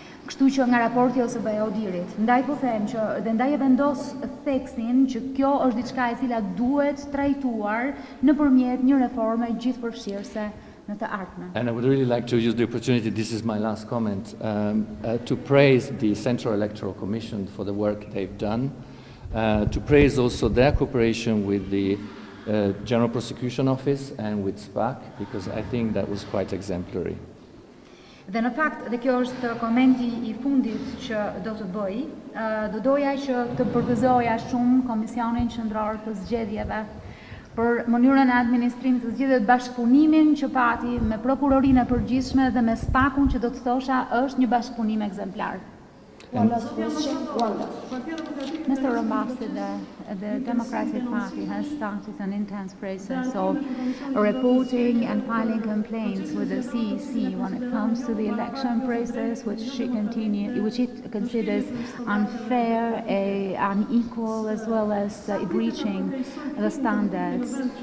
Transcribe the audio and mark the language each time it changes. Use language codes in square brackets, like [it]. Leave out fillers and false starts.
[sq] Kështu që nga raporti OSBE ODIHR-it, ndaj po them që dhe ndaj e vendos theksin që kjo është diçka e cila duhet trajtuar nëpërmjet një reforme gjithëpërfshirëse në të ardhmen. [en] And I would really like to use the opportunity, this is my last comment, to praise the Central Electoral Commission for the work they've done, to praise also their cooperation with the General Prosecution Office and with SPAC, because I think that was quite exemplary. [sq] Dhe në fakt, dhe kjo është komenti I fundit që do të bëj, do doja që të përgëzoja shumë Komisionin Qendror të Zgjedhjeve për mënyrën e administrimit të zgjedhjeve, bashkëpunimin që pati me prokurorinë e përgjithshme dhe me SPAC-un që do të thosha është një bashkëpunim ekzemplar. [en] Mr. Ambassador, the Democratic Party has started an intense process of reporting and filing complaints with the CEC when it comes to the election process, which it considers unfair, unequal, as well as breaching the standards.